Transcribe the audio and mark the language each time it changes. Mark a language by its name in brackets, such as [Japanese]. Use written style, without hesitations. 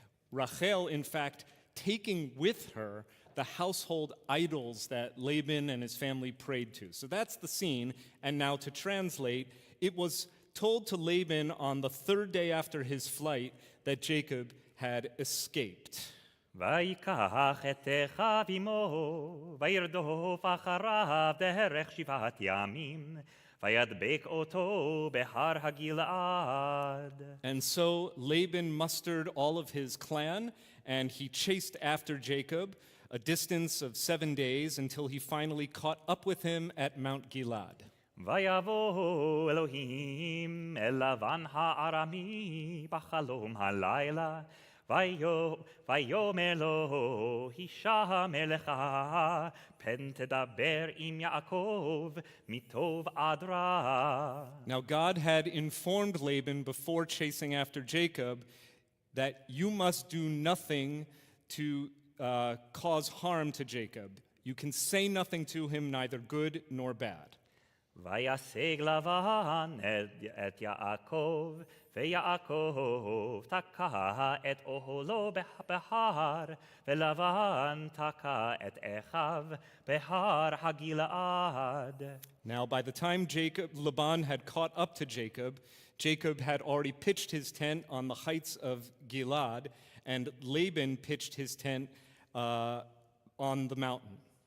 [English] Rachel, in fact, taking with her the household idols that Laban and his family prayed to. So that's the scene. And now to translate, it was told to Laban on the 3rd day after his flight that Jacob had escaped. [Hebrew] ויקח את אחיו עמו, וירדוף אחריו דרך 7 ימים, וידבק אותו בהר הגלעד. [English] And so Laban mustered all of his clan, and he chased after Jacob a distance of 7 days until he finally caught up with him at Mount Gilad. [Hebrew] ויבוא אלוהים אל לבן הארמי בחלום הלילה, ויאמר לו, הישמע לך, פן תדבר עם יעקב מטוב עד רע. [English] Now God had informed Laban before chasing after Jacob that you must do nothing to cause harm to Jacob. You can say nothing to him, neither good nor bad. [Hebrew] וישג לבן את יעקב, ויעקב תקע את אוהלו בהר, ולבן תקע את אחיו בהר הגלעד. [English] Now, by the time Laban had caught up to Jacob, Jacob had already pitched his tent on the heights of Gilad, and Laban pitched his tent on the mountain.